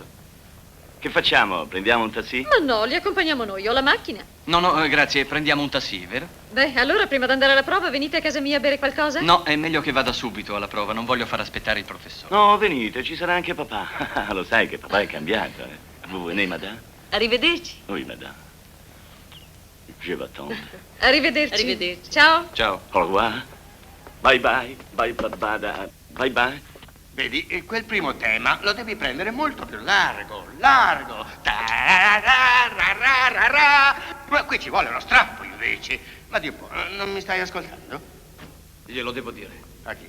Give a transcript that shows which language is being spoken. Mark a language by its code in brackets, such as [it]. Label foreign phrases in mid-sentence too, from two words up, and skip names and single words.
[it] Che facciamo? Prendiamo un taxi? Ma no, li accompagniamo noi, ho la macchina. No, grazie, prendiamo un taxi, vero? Beh, allora prima di andare alla prova venite a casa mia a bere qualcosa? No, è meglio che vada subito alla prova, non voglio far aspettare il professore. No, venite, ci sarà anche papà. Lo sai che papà è cambiato, eh? [fr] Vous venez, madame? [it] Arrivederci. [fr] Oui, madame. Je vais attendre. [it] Arrivederci. Ciao. Ciao. [fr] Au revoir. Bye. [it] Vedi, quel primo tema lo devi prendere molto più largo. Ma qui ci vuole uno strappo invece. Ma Dio buono, non mi stai ascoltando? Glielo devo dire. A chi?